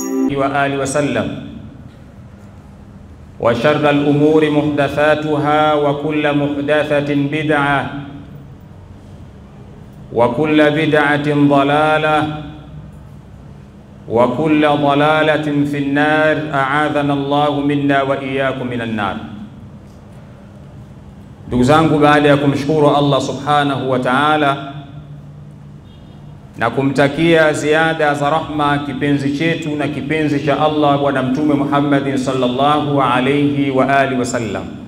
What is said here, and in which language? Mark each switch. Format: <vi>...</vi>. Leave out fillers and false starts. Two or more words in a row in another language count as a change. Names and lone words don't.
<ar>وآله وسلم وشر الأمور محدثاتها وكل محدثة بدعة وكل بدعة ضلالة وكل ضلالة في النار أعاذنا الله منا وإياكم من النار.</ar> <sw>Ndugu zangu, baada ya kumshukuru Allah</sw> <ar>سبحانه وتعالى</ar> <sw>na kumtakia ziada za rahma kipenzi chetu na kipenzi cha Allah Bwana Mtume Muhammad</sw> <ar>صلى الله عليه وعلى آله وسلم,</ar>